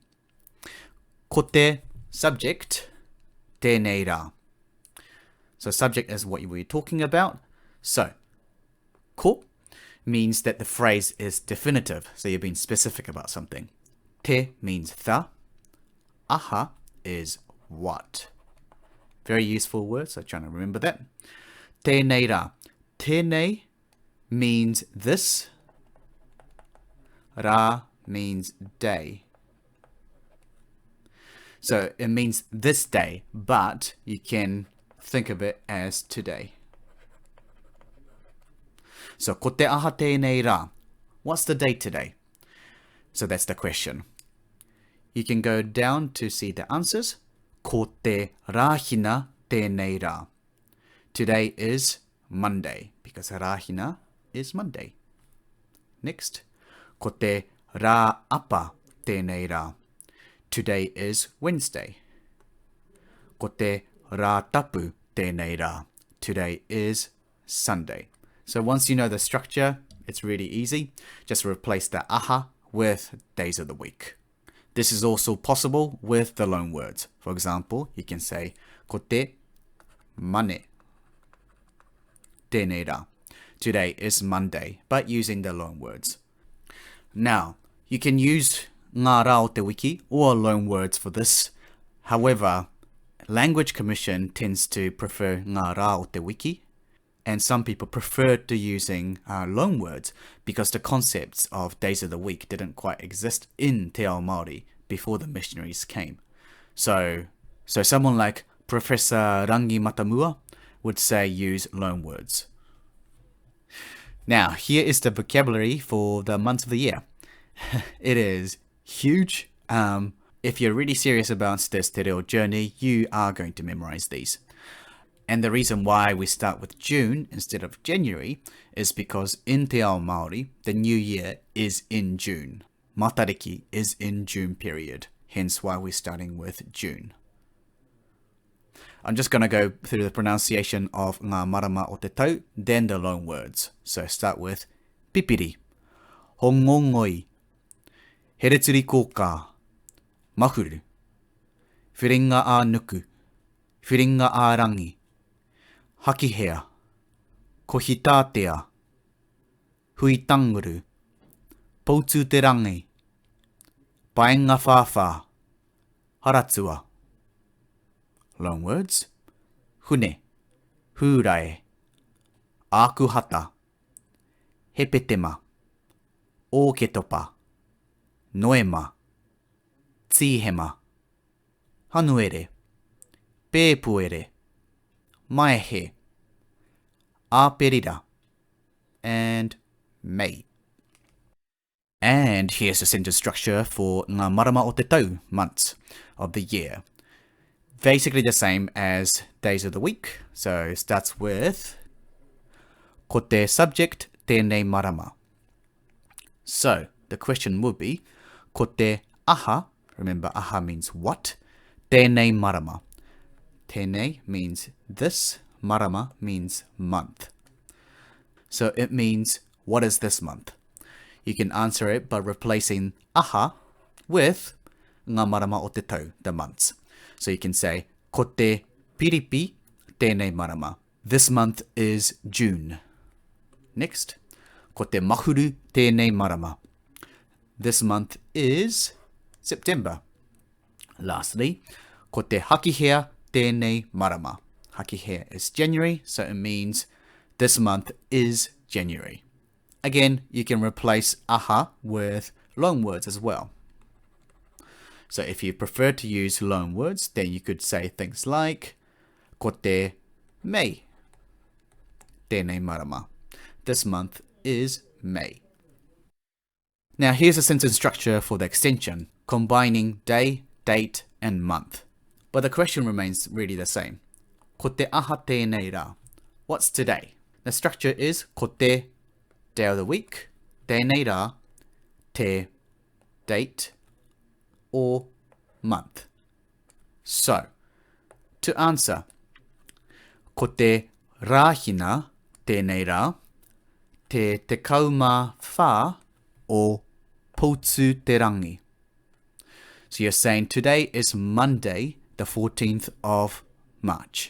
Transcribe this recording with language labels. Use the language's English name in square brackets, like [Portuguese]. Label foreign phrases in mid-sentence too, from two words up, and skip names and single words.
[Māori] Ko te subject, tēnei rā. [English] So subject is what we're talking about. So, ko means that the phrase is definitive, so you're being specific about something. Te means the. Aha is what. Very useful word, so trying to remember that. [Māori] Tēnei rā. Tēnei [English] means this. Rā means day. So it means this day, but you can think of it as today. [Māori] So ko te aha tēnei rā. [English] What's the date today? So that's the question. You can go down to see the answers. [Māori] Ko te rāhina tēnei rā. [English] Today is Monday, because rāhina is Monday. Next. [Māori] Ko te rā apa tēnei rā. [English] Today is Wednesday. [Māori] Ko te rā tapu tēnei rā. [English] Today is Sunday. So once you know the structure, it's really easy. Just replace the aha with days of the week. This is also possible with the loan words. For example, you can say [Māori] ko te mane tēnei rā. [English] Today is Monday, but using the loan words. Now, you can use [Māori] ngā rā o te wiki [English] or loan words for this. However, Language Commission tends to prefer [Māori] ngā rā o te wiki, [English] and some people prefer to using loan words because the concepts of days of the week didn't quite exist in [Māori] te ao Māori [English] before the missionaries came. So someone like Professor Rangi Matamua would say use loan words. Now, here is the vocabulary for the months of the year. It is huge. If you're really serious about this [Māori] te reo [English] journey, you are going to memorize these. And the reason why we start with June instead of January is because in [Māori] te ao Māori, [English] the new year is in June. Matariki is in June period, hence why we're starting with June. I'm just going to go through the pronunciation of [Māori] ngā marama o te tau, [English] then the loan words. So start with [Māori] pipiri, hongongoi, hereturi kōkā, mahuru, whiringa a nuku, whiringa a rangi, hakihea, kohitātea, huitanguru, poutu te rangi, paenga whāwhā, haratua. [English] Loan words. [Māori] Hune, hūrae, ākuhata, hepetema, ōketopa, noema, tīhema, hanuere, pēpuere, maehe, āperira, [English] and May. And here's the sentence structure for [Māori] ngā marama o te tau, [English] months of the year. Basically the same as days of the week. So it starts with [Māori] ko te [English] subject [Māori] tēnei marama. [English] So the question would be [Māori] ko te aha, [English] remember aha means what, [Māori] tēnei marama. [English] Tēnei means this, marama means month. So it means what is this month? You can answer it by replacing aha with [Māori] ngā marama o te tau, [English] the months. So you can say, [Māori] ko te piripi tēnei marama. [English] This month is June. Next, [Māori] ko te mahuru tēnei marama. [English] This month is September. Lastly, [Māori] ko te hakihea tēnei marama. [English] Hakihea is January, so it means this month is January. Again, you can replace aha with loan words as well. So if you prefer to use loan words, then you could say things like [Māori] ko te [English] May [Māori] tēnei marama. [English] This month is May. Now here's a sentence structure for the extension, combining day, date, and month. But the question remains really the same. [Māori] Ko te aha tēnei rā. [English] What's today? The structure is [Māori] ko te, [English] day of the week, [Māori] tēnei rā, te, [English] date, or month. So, to answer, [Māori] ko te rāhina tēnei rā, te kauma whā o poutu te rangi. [English] So you're saying today is Monday, the 14th of March.